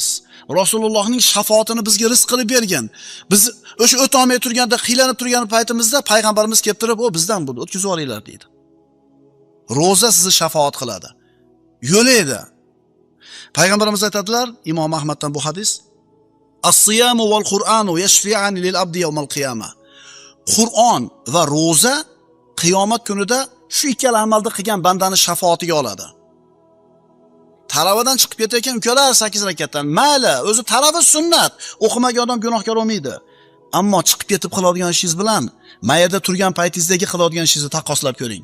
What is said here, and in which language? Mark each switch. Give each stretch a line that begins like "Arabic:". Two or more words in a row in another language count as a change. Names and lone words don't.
Uzbek: Rasulullohning shafoatini bizga rizq qilib bergan. Biz o'sha o'tolmay turganda, qiylanib turgan paytimizda payg'ambarimiz kelib turib, "O bizdan bo'ldi, o'tkazib olinglar" deydi. Ro'za sizni shafoat qiladi. Yo'laydi. Payg'ambarimiz aytadilar, Imom Ahmaddan bu hadis:
Arabic: "الصيام والقرآن يشفعان للعبد يوم القيامة."
Uzbek: Qur'on va ro'za qiyomat kunida shu ikkala amalni qilgan bandani shafoatiga oladi. Talavadan chiqib ketayotgan ukalar 8 rakatdan, mayli, o'zi talava sunnat, o'qimagan odam gunohkor bo'lmaydi. Ammo chiqib ketib qiladigan ishingiz bilan mayada turgan paytingizdagi qiladigan ishingizni taqqoslab ko'ring.